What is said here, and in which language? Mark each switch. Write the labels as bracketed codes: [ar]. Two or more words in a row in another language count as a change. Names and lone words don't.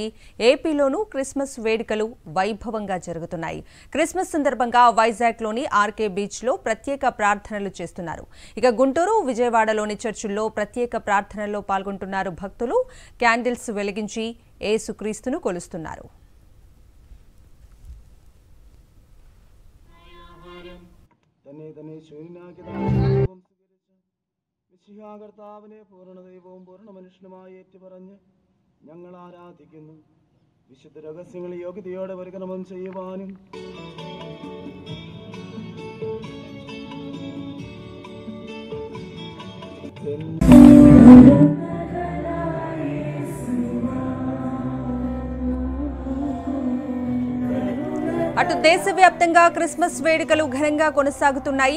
[te] ఏపీలోనూ క్రిస్మస్ వేడుకలు వైభవంగా జరుగుతున్నాయి. క్రిస్మస్ సందర్భంగా వైజాగ్లోని ఆర్కే బీచ్లో ప్రత్యేక ప్రార్థనలు చేస్తున్నారు. ఇక గుంటూరు, విజయవాడలోని చర్చిల్లో ప్రత్యేక ప్రార్థనల్లో పాల్గొంటున్నారు. భక్తులు క్యాండిల్స్ వెలిగించి యేసుక్రీస్తును కొలుస్తున్నారు. [ml] ഞങ്ങൾ ആരാധിക്കുന്നു. വിശുദ്ധ രഹസ്യങ്ങൾ യോഗ്യതയോടെ പരിക്രമം ചെയ്യുവാനും [te] అటు దేశవ్యాప్తంగా క్రిస్మస్ వేడుకలు ఘనంగా కొనసాగుతున్నాయి.